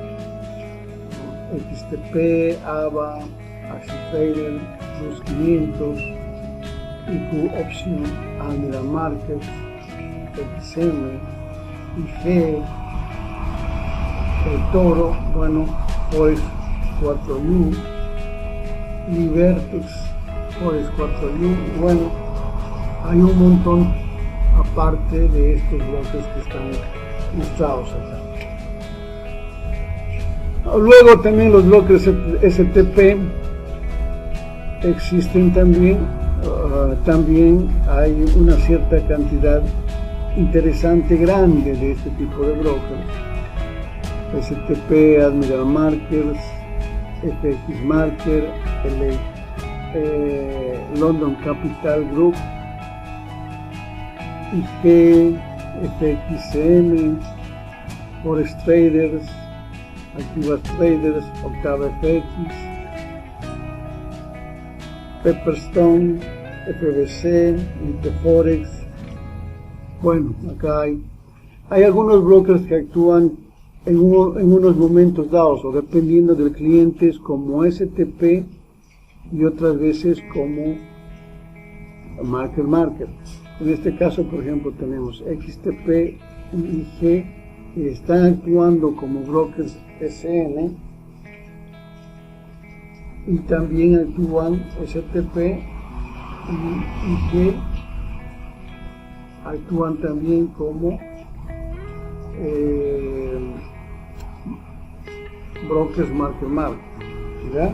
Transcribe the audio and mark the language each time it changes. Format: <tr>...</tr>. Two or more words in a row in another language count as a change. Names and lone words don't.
<es>XTP, AVA, AxiTrader, los 500, IQ Option, Almirall Markets, XM, IG, El Toro, bueno, Forex 4U, Libertex, Forex 4U, bueno, hay un montón aparte de estos bloques que están listados acá. Luego también los bloques STP existen también. También hay una cierta cantidad interesante, grande de este tipo de brokers: STP, Admiral Markets, FX Market, London Capital Group, IG, FXCM, Forex Traders, Activas Traders, Octava FX, Pepperstone, FBC, Interforex. Bueno, acá hay algunos brokers que actúan en unos momentos dados, o dependiendo del cliente, como STP y otras veces como Market. En este caso, por ejemplo, tenemos XTP y IG, que están actuando como brokers SN, y también actúan STP y IG, actúan también como brokers market, ¿ya?</es>